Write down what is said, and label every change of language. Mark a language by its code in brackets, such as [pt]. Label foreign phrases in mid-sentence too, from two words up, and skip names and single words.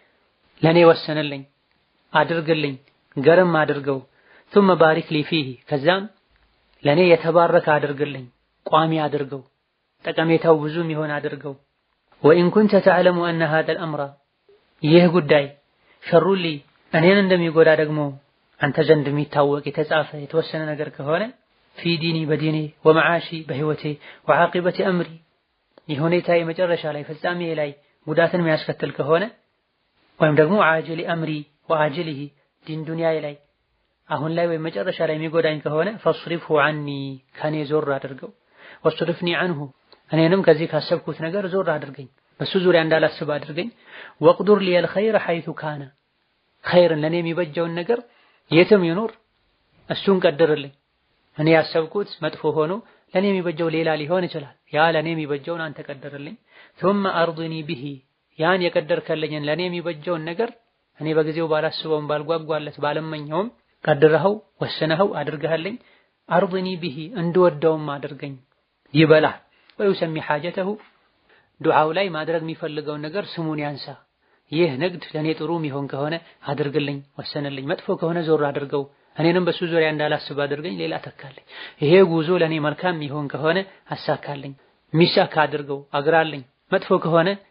[am] ለኔ ወሰንልኝ አድርግልኝ ገርም አድርገው [ar] ثم بارك لي فيه [am] ከዛም ለኔ የተባረከ አድርግልኝ ቋሚ አድርገው ጠቀሜታው ብዙም ይሆን አድርገው። [ar] وإن كنت تعلم أن هذا الأمر [am] ይህ ጉዳይ [ar] شر لي [am] እኔን እንደሚጎዳ ደግሞ አንተ ዘንድ የሚታወቅ የተጻፈ የተወሰነ ነገር ከሆነ [ar] في ديني [am] በዲኔ ومعاشي በህይወቴ [ar] وعاقبة أمري [am] የሁኔታዬ መጨረሻ ላይ ፍጻሜ ላይ ጉዳትን የሚያስከትል ከሆነ ወይም ደግሞ [ar] عاجل أمري وآجله [am] ዲን ዱንያዬ ላይ አሁን ላይ ወይ መጨረሻ ላይ የሚጎዳኝ ከሆነ [ar] فاصرفه عني [am] ከኔ ዞር አድርገው [ar] واصرفني عنه [am] እኔንም ከዚህ ካሰብኩት ነገር ዞር አድርገኝ በሱ ዙሪያ እንዳላስብ አድርገኝ። [ar] واقدر لي الخير حيث كان [am] ኸይርን ለኔ የሚበጀውን ነገር የትም ይኖር እሱን ቀድርልኝ። እኔ ያሰብኩት መጥፎ ሆኖ ለኔ የሚበጀው ሌላ ሊሆን ይችላል። ያ ለኔ የሚበጀውን አንተ ቀድርልኝ። [ar] ثم ارضني به [am] ያን የቀደርከልኝን ለኔ የሚበጀውን ነገር እኔ በጊዜው ባላስበውም ባልጓጓለት ባለመኘውም ቀድረኸው ወሰነኸው አድርገህልኝ [ar] أرضني به [am] እንድወደውም አድርገኝ ይበላ። [ar] ويسمي حاجته [am] ዱዓው ላይ ማድረግ የሚፈልገውን ነገር ስሙን ያንሳ። ይህ ንግድ ለኔ ጥሩ የሚሆን ከሆነ አድርግልኝ ወሰንልኝ፣ መጥፎ ከሆነ ዞር አድርገው እኔንም በሱ ዙሪያ እንዳላስብ አድርገኝ ሌላ ተካልኝ። ይሄ ጉዞ ለኔ መልካም የሚሆን ከሆነ አሳካልኝ፣ ሚሳካ አድርገው አግራልኝ፣ መጥፎ ከሆነ